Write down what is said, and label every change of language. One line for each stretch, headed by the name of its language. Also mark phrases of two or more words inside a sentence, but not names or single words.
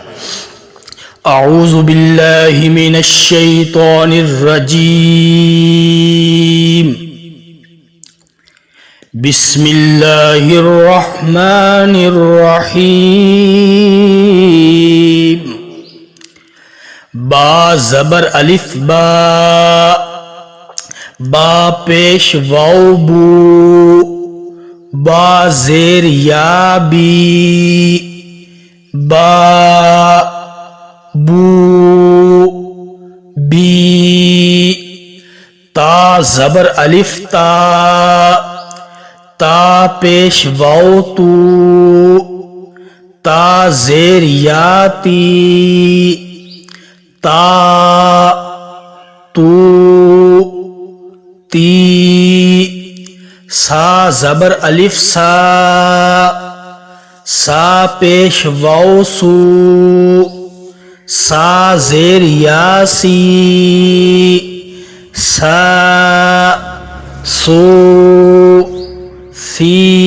Arabic: اعوذ باللہ من الشیطان الرجیم، بسم اللہ الرحمن الرحیم۔
Urdu: با زبر الف با، با پیش واو بو، با زیر یا بی، با بو بی۔ تا زبر الف تا، تا پیش واو تو، تا زیر یا تی، تا تو تی۔ سا زبر الف سا، سا پیش واو سو، سا زیر یا سی، سا سو سی۔